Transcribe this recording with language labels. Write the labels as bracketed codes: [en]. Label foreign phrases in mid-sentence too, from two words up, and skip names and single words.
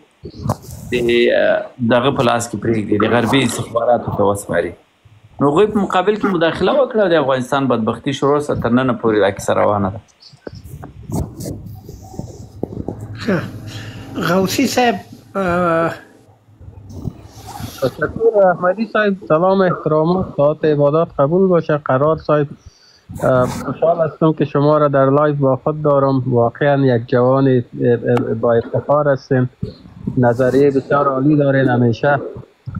[ps] کې دغه په لاس کې پرېږدي د غربي استخباراتو ته وسپاري نو هغوی په مقابل کې مداخله وکړه او د افغانستان بدبختي شروع سه تر ننه پورې دا کیسه روانه ده [fa] غوثی صاحب تشکر احمدی صاحب سلام احترامات ساعت عبادت قبول باشه قرار صاحب خوشحال هستم که شما را در لایو با خود دارم واقعا یک جوان با افتخار هستین نظریه بسیار عالی دارین همیشه